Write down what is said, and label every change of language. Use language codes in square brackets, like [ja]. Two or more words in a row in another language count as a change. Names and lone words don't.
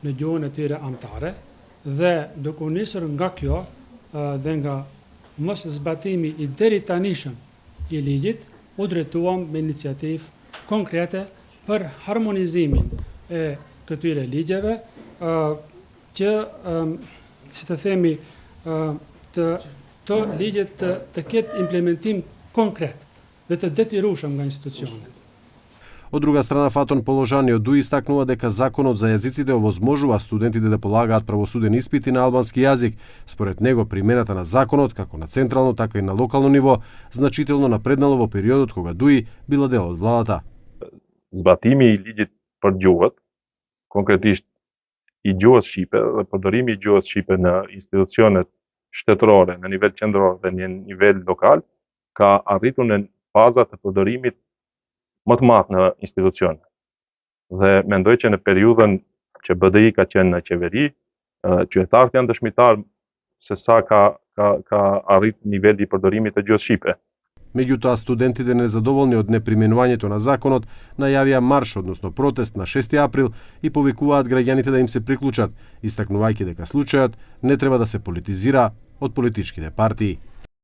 [sq] në gjuhën e tyre amtare, dhe duke u nisur nga kjo dhe nga mos zbatimi i deri tanishëm i ligjit, u drejtuam me iniciativë konkrete për harmonizimin e këtyre ligjeve që, si të themi, të ligjet të ketë implementim konkret dhe të detirueshëm nga institucionet. [mk] Од друга страна, Фатон Положаниот Дуј истакнува дека законот за јазиците овозможува студентите да полагаат правосуден испит и на албански јазик. Според него, примената на законот, како на централно, така и на локално ниво, значително напреднало во периодот кога Дуј била дел од владата. [sq] Zbatimi i ligjit për gjuhët, konkretisht i gjuhës shqipe dhe përdorimi i gjuhës shqipe në institucionet shtetërore në nivel qendror dhe në nivel lokal, ka arritur në faza të përdorimit më të madh në institucion. Dhe mendoj që në periudhën që BDI ka qenë në qeveri, qytetarët janë dëshmitar se sa ka arrit niveli i përdorimit të gjuhës shqipe. [mk] Меѓутоа, студентите незадоволни од неприменувањето на законот најавија марш, односно протест на 6 април и повикуваат граѓаните да им се приклучат, истакнувајќи дека случајот не треба да се политизира од политичките партии.